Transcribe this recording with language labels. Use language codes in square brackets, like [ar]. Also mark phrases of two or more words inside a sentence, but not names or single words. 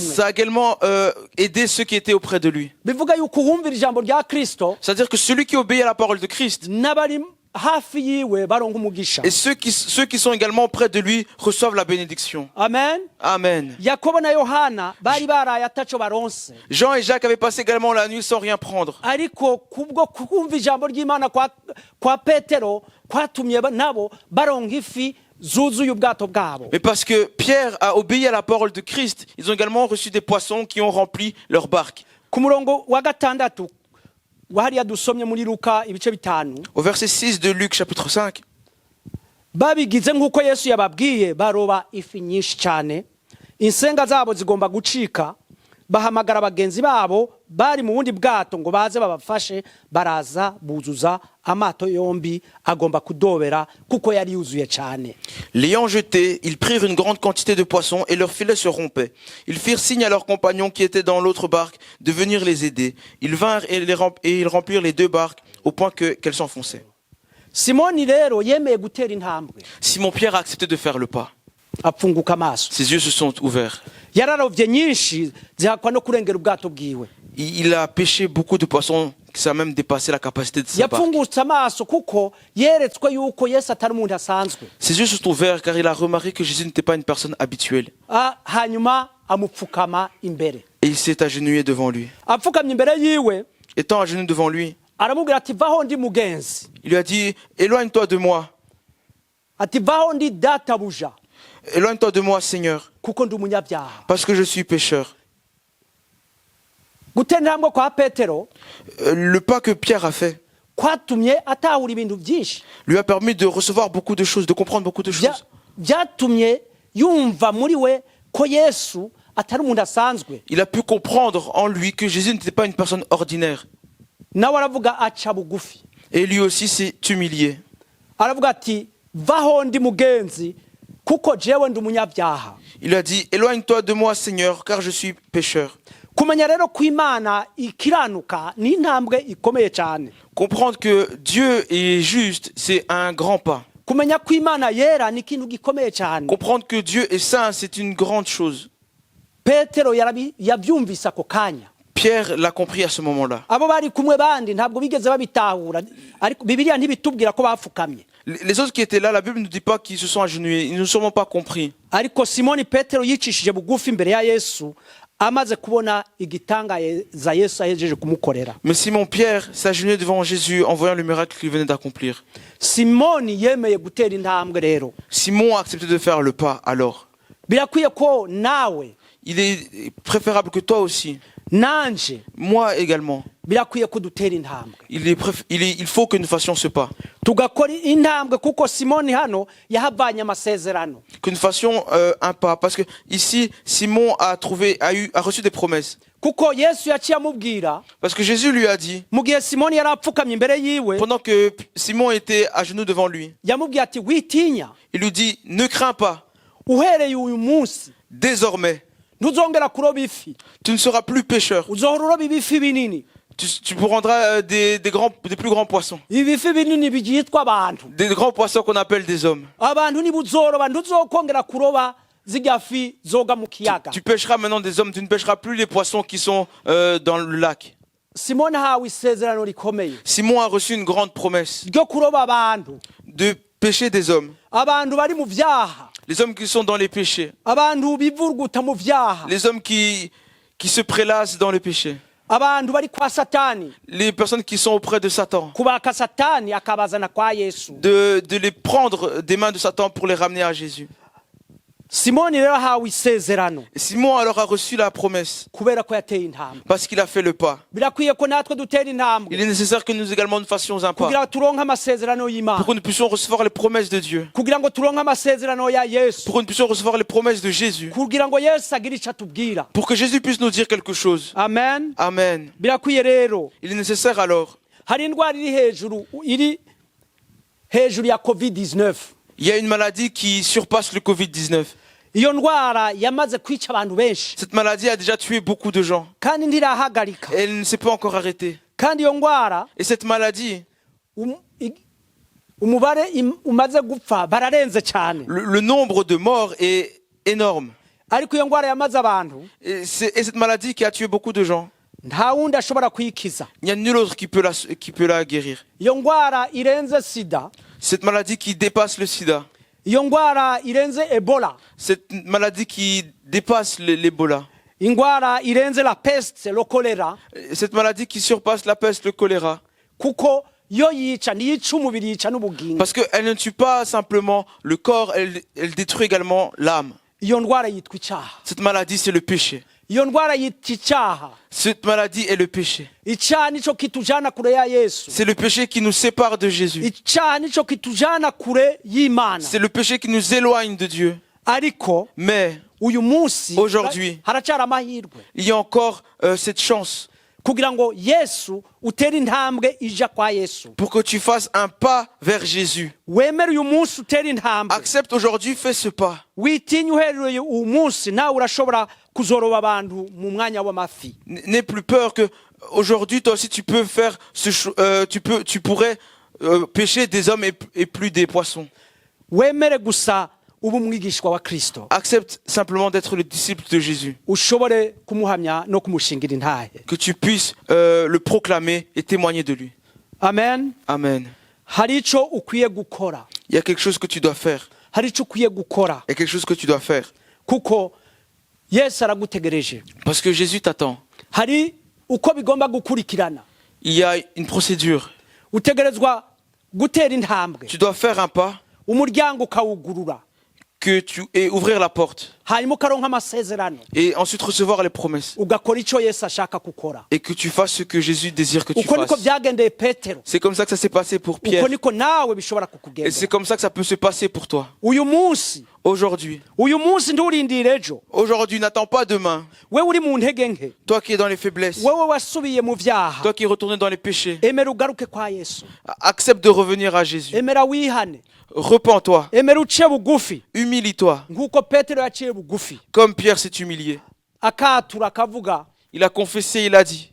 [fr] Ça a également aidé ceux qui étaient auprès de lui. [rn] Bivuga yuko humvira ijambo rya Kristo. [fr] C'est-à-dire que celui qui obéit à la parole de Christ, [rn] nabari hafi yiwe baronka umugisha. [fr] Et ceux qui sont également près de lui reçoivent la bénédiction. [rn] Amen. [fr] Amen. [rn] Yakobo na Yohana bari baraye ataco baronse. [fr] Jean et Jacques avaient passé également la nuit sans rien prendre. [rn] Ariko kubwo kumva ijambo ry'Imana kwa Petero kwatumye nabo baronka ifi zuzuye ubwato bwabo. [fr] Mais parce que Pierre a obéi à la parole de Christ, ils ont également reçu des poissons qui ont rempli leur barque. [rn] Ku murongo wa gatandatu wahariya dusomye muri Luka ibice bitanu. [fr] Au verset 6 de Luc chapitre 5. [rn] Babigize nk'uko Yesu yababwiye baroba ifi nyinshi cyane. Insenga zabo zigomba gucika. Bahamagara bagenzi babo bari mu bundi bwato ngo baze babafashe baraza buzuza amato yombi agomba kudobera kuko yari yuzuye cyane. [fr] L'ayant jeté, ils prirent une grande quantité de poissons et leur filet se rompait. Ils firent signe à leurs compagnons qui étaient dans l'autre barque de venir les aider. Ils vinrent et ils remplirent les 2 barques au point qu'elles s'enfonçaient. [rn] Simoni rero yemeye gutera intambwe [fr] Simon Pierre a accepté de faire le pas. [rn] apfunguka amaso. [fr] Ses yeux se sont ouverts. [rn] Yararovye nyinshi zihakwa no kurengera ubwato bwiwe. [fr] Il a pêché beaucoup de poissons, ça a même dépassé la capacité de sa barque. [rn] Yapfungutse amaso kuko yeretswe yuko Yesu atari umuntu asanzwe. [fr] Ses yeux se sont ouverts car il a remarqué que Jésus n'était pas une personne habituelle. [rn] Hanyuma amupfukama imbere. [fr] Et il s'est agenouillé devant lui. [rn] Apfukamye imbere yiwe [fr] Étant agenouillé devant lui, [rn] aramubwira ati vaho ndi mugenzi. [fr] il lui a dit « Éloigne-toi de moi, [rn] Ati vaho ndi databuja [fr] éloigne-toi de moi Seigneur, [rn] kuko ndi umunyabyaha. [fr] parce que je suis pécheur. » [rn] Gutera intambwe kwa Petero [fr] Le pas que Pierre a fait [rn] kwatumye atahura ibintu byinshi. [fr] lui a permis de recevoir beaucoup de choses, de comprendre beaucoup de choses. [rn] Byatumye yumva muri we ko Yesu atari umuntu asanzwe. [fr] Il a pu comprendre en lui que Jésus n'était pas une personne ordinaire. [rn] Nawe aravuga aca bugufi. [fr] Et lui aussi s'est humilié. [rn] Aravuga ati vaho ndi mugenzi kuko jewe ndi umunyabyaha. [fr] Il a dit « Éloigne-toi de moi Seigneur, car je suis pécheur. » [rn] Kumenya rero ko Imana ikiranuka ni intambwe ikomeye cyane. [fr] Comprendre que Dieu est juste, c'est un grand pas. [rn] Kumenya ko Imana yera ni ikintu gikomeye cyane. [fr] Comprendre que Dieu est saint, c'est une grande chose. [rn] Petero yabyumvise ako kanya. [fr] Pierre l'a compris à ce moment-là. [rn] Abo bari kumwe bandi ntabwo bigeze babitahura ariko Bibiliya ntibitubwira ko bapfukamye. [fr] Les autres qui étaient là, la Bible ne dit pas qu'ils se sont agenouillés. Ils n'ont sûrement pas compris. [rn] Ariko Simoni Petero yicishije bugufi imbere ya Yesu amaze kubona igitangaza Yesu ahejeje kumukorera. [fr] Mais Simon Pierre s'agenouillait devant Jésus en voyant le miracle qu'il venait d'accomplir. [rn] Simoni yemeye gutera intambwe rero. [fr] Simon a accepté de faire le pas alors. [rn] Birakwiye ko nawe [fr] Il est préférable que toi aussi, [rn] nanje [fr] moi également, [rn] birakwiye ko dutera intambwe. [fr] il faut que nous fassions ce pas. [rn] Tugakora intambwe kuko Simoni hano yahavanye amasezerano. [fr] Que nous fassions un pas. Parce que ici, Simon a reçu des promesses. [rn] Kuko Yesu yaciye amubwira [fr] Parce que Jésus lui a dit, [rn] mu gihe Simoni yari apfukamye imbere yiwe [fr] pendant que Simon était à genoux devant lui, [rn] yamubwiye ati witinya [fr] il lui dit, ne crains pas, [rn] uhereye uyu munsi [fr] désormais, [rn] ntuzongera kuroba ifi [fr] tu ne seras plus pécheur. [rn] uzohora uroba ibifi binini. [fr] Tu prendras des plus grands poissons. [rn] Ibifi binini byitwa abantu. [fr] Des grands poissons qu'on appelle des hommes. [rn] Abantu nibuzoroba ntuzokongera kuroba zirya fi zoga mu kiyaga. [fr] Tu pêcheras maintenant des hommes, tu ne pêcheras plus les poissons qui sont dans le lac. [rn] Simoni ahawe isezerano rikomeye [fr] Simon a reçu une grande promesse [rn] ryo kuroba abantu. [fr] de pêcher des hommes. [rn] Abantu bari mu vyaha. [fr] Les hommes qui sont dans les péchés. [rn] Abantu bivurguta mu vyaha. [fr] Les hommes qui se prélassent dans le péché. [rn] Abantu bari kwa Satani. [fr] Les personnes qui sont auprès de Satan. [rn] Kubaka Satani akabazana kwa Yesu. [fr] De les prendre des mains de Satan pour les ramener à Jésus. [rn] Simoni rero ahawe isezerano [fr] Simon alors a reçu la promesse [rn] kubera ko yateye intambwe. [fr] parce qu'il a fait le pas. [rn] Birakwiye ko natwe dutera intambwe [fr] Il est nécessaire que nous également nous fassions un pas [rn] kugira ngo turonke amasezerano y'Imana, [fr] pour que nous puissions recevoir les promesses de Dieu, [rn] kugira ngo turonke amasezerano ya Yesu, [fr] pour que nous puissions recevoir les promesses de Jésus, [rn] kugira ngo Yesu agire icyo atubwira. [fr] pour que Jésus puisse nous dire quelque chose. [rn] Amen. [fr] Amen. [rn] Birakwiye rero [fr] Il est nécessaire alors. [rn] hari indwara iri hejuru ya COVID-19. [fr] Il y a une maladie qui surpasse le Covid-19. [rn] Iyo ndwara yamaze kwica abantu benshi [fr] Cette maladie a déjà tué beaucoup de gens. [rn] kandi ntirahagarika. [fr] Et elle ne s'est pas encore arrêtée. [rn] Kandi iyo ndwara [fr] Et cette maladie, [rn] umubare umaze gupfa bararenze cyane. [fr] le nombre de morts est énorme. [rn] Ariko iyo ndwara yamaze abantu [fr] Et cette maladie qui a tué beaucoup de gens, [rn] nta wundi ashobora kuyikiza. [fr] il n'y a nul autre qui peut la guérir. [rn] Iyo ndwara irenze sida, [fr] Cette maladie qui dépasse le sida, [rn] iyo ndwara irenze Ebola, [fr] cette maladie qui dépasse l'Ebola, [rn] indwara irenze [fr] la peste, le choléra, cette maladie qui surpasse la peste, le choléra. [rn] kuko yo yica ntiyica umubiri, yica n'ubugingo. [fr] Parce qu'elle ne tue pas simplement le corps, elle détruit également l'âme. [rn] Iyo ndwara yitwa icyaha. [fr] Cette maladie, c'est le péché. [rn] Iyo ndwara yitwa icyaha. [fr] Cette maladie est le péché. [rn] Icyaha nico kitujana kure ya Yesu. [fr] C'est le péché qui nous sépare de Jésus. [rn] Icyaha nico kitujana kure y'Imana. [fr] C'est le péché qui nous éloigne de Dieu. [rn] Ariko [fr] Mais [rn] uyu munsi [fr] Aujourd'hui, [rn] haracyari amahirwe [fr] il y a encore cette chance [rn] kugira ngo Yesu utere intambwe ija kwa Yesu. [fr] pour que tu fasses un pas vers Jésus. [rn] Wemere uyu munsi utere intambwe. [fr] Accepte aujourd'hui, fais ce pas. [rn] Witinye uhereye uyu munsi nawe urashobora kuzoroba abantu mu mwanya w'amafi. [fr] N'aie plus peur que aujourd'hui toi aussi tu peux faire tu pourrais pêcher des hommes et plus des poissons. [rn] Wemere gusa ubu umwigishwa wa Kristo. [fr] Accepte simplement d'être le disciple de Jésus. [rn] Ushobore kumuhamya no kumushingira intahe. [fr] Que tu puisses le proclamer et témoigner de lui. [rn] Amen. [fr] Amen. [rn] Hari ico ukwiye gukora. [fr] Il y a quelque chose que tu dois faire. [rn] Hari ico ukwiye gukora. [fr] Il y a quelque chose que tu dois faire. [rn] Kuko Yesu aragutegereje. [fr] Parce que Jésus t'attend. [rn] Hari uko bigomba gukurikirana. [fr] Il y a une procédure. [rn] Utegerezwa gutera intambwe. [fr] Tu dois faire un pas [rn] Umuryango ukawugurura. [fr] et ouvrir la porte. [rn] Hanyuma ukaronka amasezerano. [fr] Et ensuite recevoir les promesses. [rn] Ugakora ico Yesu ashaka gukora. [fr] Et que tu fasses ce que Jésus désire que tu [rn] Uko niko [fr] fasses. [rn] byagendeye Petero. [fr] C'est comme ça que ça s'est passé pour [rn] Uko [fr] Pierre. [rn] niko nawe bishobora [fr] Et [rn] kukugenda. [fr] c'est comme ça que ça peut se passer pour toi. [rn] Uyu munsi [fr] Aujourd'hui. [rn] nturindire ejo. [fr] Aujourd'hui, n'attends pas demain. [rn] Wewe uri mu ntege nke. [fr] Toi qui es dans les faiblesses. [rn] Wewe wasubiye mu vyaha. [fr] Toi qui es retourné dans les péchés. [rn] Emera ugaruke kwa Yesu. [fr] Accepte de revenir à Jésus. [rn] Emera wihane. [fr] Repends-toi. [rn] Emera uce bugufi. [fr] Humilie-toi. [rn] Nkuko Petero yaciye bugufi. [fr] Comme Pierre s'est humilié. [rn] Akatura akavuga [fr] Il a confessé, il a dit.